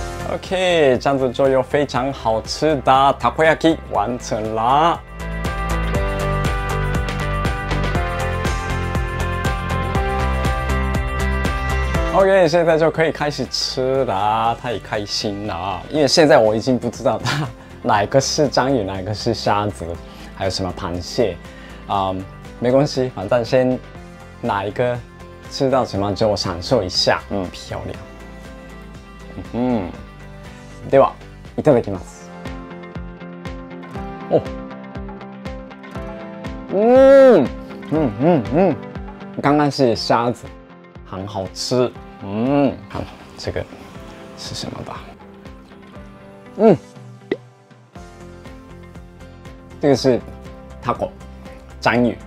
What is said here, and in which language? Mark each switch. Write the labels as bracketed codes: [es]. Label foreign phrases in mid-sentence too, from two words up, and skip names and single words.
[zh] OK， 这样子就有非常好吃的 takoyaki 完成啦。OK， 现在就可以开始吃啦，太开心了！因为现在我已经不知道它哪一个是章鱼，哪一个是虾子，还有什么螃蟹，没关系，反正先哪一个吃到什么就享受一下，漂亮。 [ja] ではいただきます。 [zh] 哦，刚刚是虾子。很好吃，看这个是什么吧？这个是 taco 章鱼。